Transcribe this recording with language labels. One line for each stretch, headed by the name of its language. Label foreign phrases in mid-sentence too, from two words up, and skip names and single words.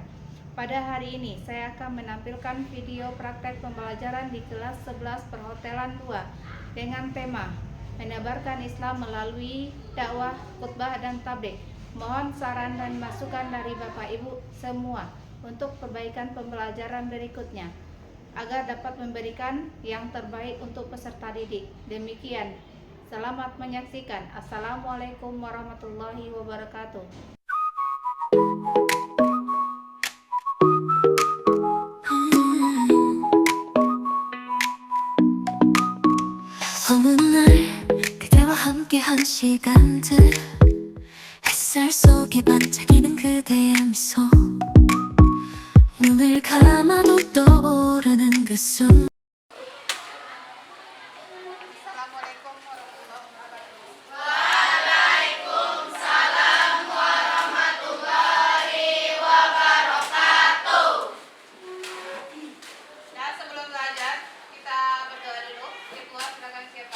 Indonesian: Pada hari ini saya akan menampilkan video praktek pembelajaran di kelas 11 Perhotelan 2 dengan tema menebarkan Islam melalui dakwah, khutbah, dan tabligh. Mohon saran dan masukan dari Bapak Ibu semua untuk perbaikan pembelajaran berikutnya agar dapat memberikan yang terbaik untuk peserta didik. Demikian. Selamat menyaksikan.
Arabic: السلام عليكم ورحمة الله وبركاته.
Korean: 어느 날 그대와 함께한 시간들 햇살 속에 반짝이는 그대의 미소 눈을 감아도 떠오르는 그 순간
Arabic: السلام عليكم ورحمة الله وبركاته.
Indonesian: Nah, sebelum belajar kita berdoa dulu. Ibu, silakan siapkan.